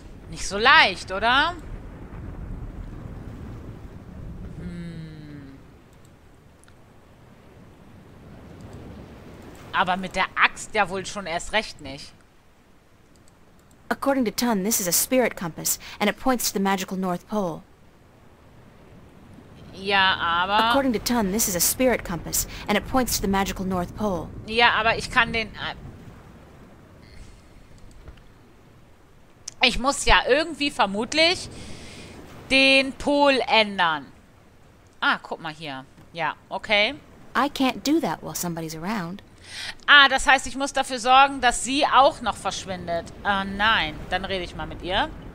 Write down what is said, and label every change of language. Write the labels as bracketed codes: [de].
[de] Nicht so leicht, oder? Aber mit der Axt ja wohl schon erst recht nicht. [en] According to Tun, this is a spirit compass, and it points to the magical North Pole. [de] Ja, aber... [en] According to Tun, this is a spirit compass, and it points to the magical North Pole. [de] Ja, aber ich kann den... Ich muss ja irgendwie vermutlich den Pol ändern. Ah, guck mal hier. Ja, okay. [en] I can't do that while somebody's around. [de] Ah, das heißt, ich muss dafür sorgen, dass sie auch noch verschwindet. Nein. Dann rede ich mal mit ihr.